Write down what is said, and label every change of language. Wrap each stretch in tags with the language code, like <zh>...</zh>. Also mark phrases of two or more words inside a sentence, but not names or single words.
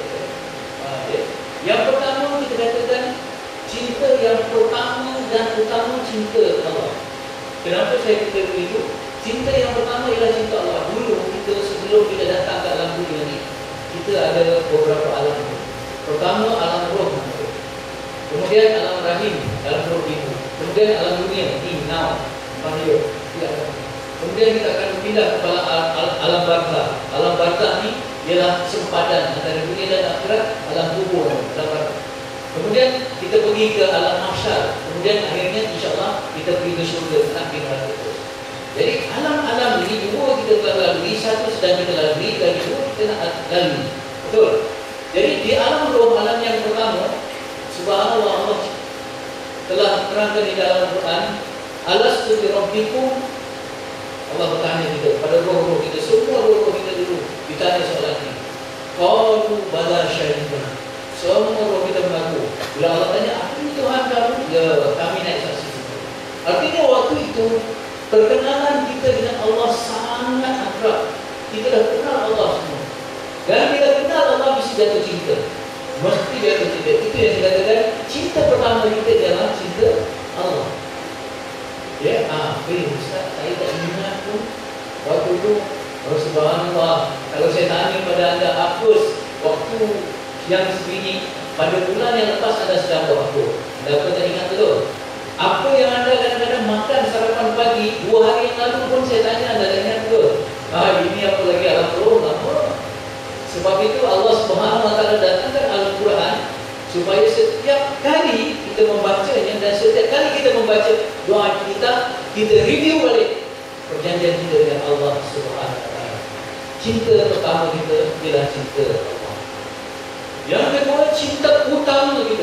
<ms>Yang pertama kita katakan cinta yang pertama dan utama, cinta Allah. Kenapa saya kata begitu? Cinta yang pertama ialah cinta Allah. Dulu kita, sebelum kita datang ke alam dunia ini, kita ada beberapa alam. Pertama alam roh, kemudian alam rahim, dalam roh ibu, kemudian alam dunia, now, mahir. Kemudian kita akan pindah kepada alam barzah. Alam barzah ni ialah sempadan antara dunia dan akhirat, alam kubur, alam barzah. Kemudian kita pergi ke alam mahsyar. Kemudian akhirnya insya-Allah kita pergi ke syurga, nak pergi neraka terus. Jadi alam-alam ini dua kita telah lalui, satu sedang kita lalui, dan dua kita nak lalui. Betul? Jadi di alam roh, alam yang pertama, subhanallah, Allah telah terangkan di dalam Quran,</ms> <ar>ألست بربكم.</ar> <ms>Allah bertanya kita pada roh-roh kita, semua roh-roh kita dulu ditanya soalan ini.</ms> <ar>قالوا بلى شهدنا.</ar> <ms>Semua roh kita mengaku. Bila Allah tanya, apa ini Tuhan kamu? Ya, kami naik saksi. Artinya waktu itu perkenalan kita dengan Allah sangat akrab. Kita dah kenal Allah semua. Dan bila kenal Allah mesti jatuh cinta. Mesti jatuh cinta. Itu yang dikatakan cinta pertama kita adalah cinta Allah. Ya, Ustaz, saya tak ingat pun waktu itu. Subhanallah, kalau saya tanya pada anda, apa waktu yang sebiji pada bulan yang lepas anda sedang buat apa? Anda tak ingat betul? Apa yang anda kadang-kadang makan sarapan pagi 2 hari yang lalu pun saya tanya, anda tak ingat betul? Ini apa lagi alam roh? Apa? Sebab itu Allah</ms> <ar>سبحانه وتعالى</ar> <ms>datangkan Al-Quran supaya setiap kali kita membacanya dan setiap kali kita membaca doa kita review balik perjanjian kita dengan Allah</ms> <ar>سبحانه وتعالى.</ar> <ms>Cinta pertama kita ialah cinta Allah. Yang kedua, cinta utama kita.</ms>